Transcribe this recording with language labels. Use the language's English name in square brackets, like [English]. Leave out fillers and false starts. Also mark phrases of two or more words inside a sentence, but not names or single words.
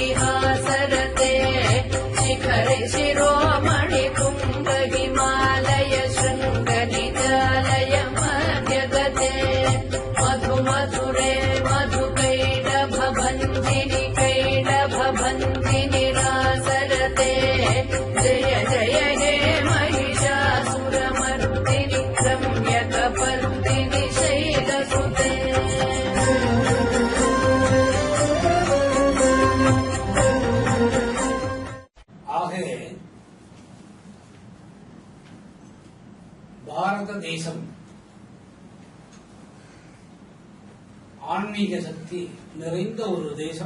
[Sanskrit] हासरते शिखरे शिरोमणि कुम्भ हिमालय शृङ्गनिजालय मध्यगते मधुमधुरे मधुकैडभभन्दिनि कैडभभन्दिनि रासरते जय जय हे महिषासुरमर्दिनि रम्यकपर्दिनि शैलसुते [Tamil] ஆக பாரத தேசம் ஆன்மீக சக்தி நிறைந்த ஒரு தேசம்.